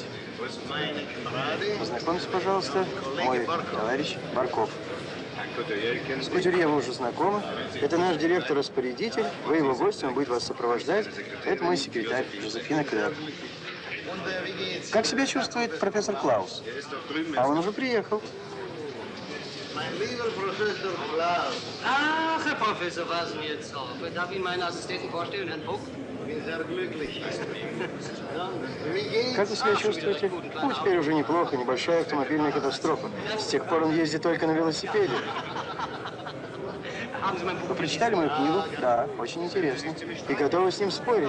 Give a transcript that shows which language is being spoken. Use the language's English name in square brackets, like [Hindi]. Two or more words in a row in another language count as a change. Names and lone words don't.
[Russian] Познакомьтесь, пожалуйста, мой товарищ Барков. С Кутюрье вы уже знакомы. Это наш директор-распорядитель. Вы его гости, он будет вас сопровождать. Это мой секретарь, Жозефина Клер. Как себя чувствует профессор Клаус? А он уже приехал. [German] Ach, Herr Professor Wasnietzow, darf ich meinen Assistenten vorstellen, Herrn Buck? [Russian] Как вы себя чувствуете? Ну, теперь уже неплохо, небольшая автомобильная катастрофа. С тех пор он ездит только на велосипеде. Вы прочитали мою книгу? Да, очень интересно. И готовы с ним спорить?